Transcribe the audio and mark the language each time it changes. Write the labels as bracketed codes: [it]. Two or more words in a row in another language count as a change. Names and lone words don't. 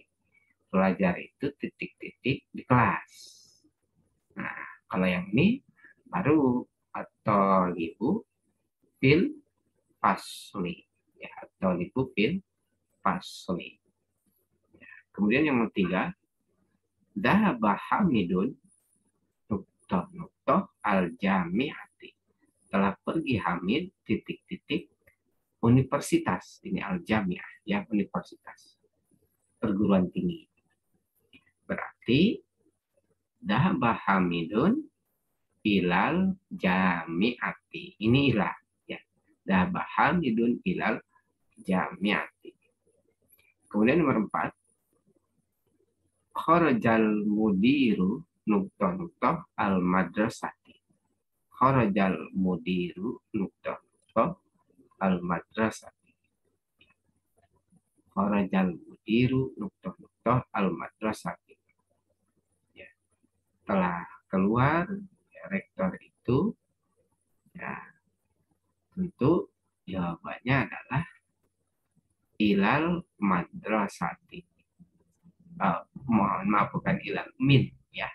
[id] Pelajar itu titik-titik di kelas. Nah, kalau yang ini baru atau [ar] لاعب في الفصل. [id] Ya, atau [ar] لاعب في الفصل. [id] Ya. Kemudian yang nomor 3, [ar] ذهب حامد نقطة الجامعة. [id] Telah pergi Hamid titik-titik universitas. Ini al jami'ah ya, universitas perguruan tinggi. [ar] Berarti ذهب حامد إلى الجامعة. [id] Ini ilah ya. [ar] ذهب حامد إلى الجامعة. [id] Kemudian nomor 4, [ar] خرج المدير نقطة المدرسة. خرج المدير نقطة المدرسة. خرج المدير نقطة المدرسة. [id] Ya. Telah keluar ya, rektor itu ya, tentu jawabannya adalah [ar] إلى المدرسة. [id] Mohon maaf, bukan ilal, min ya.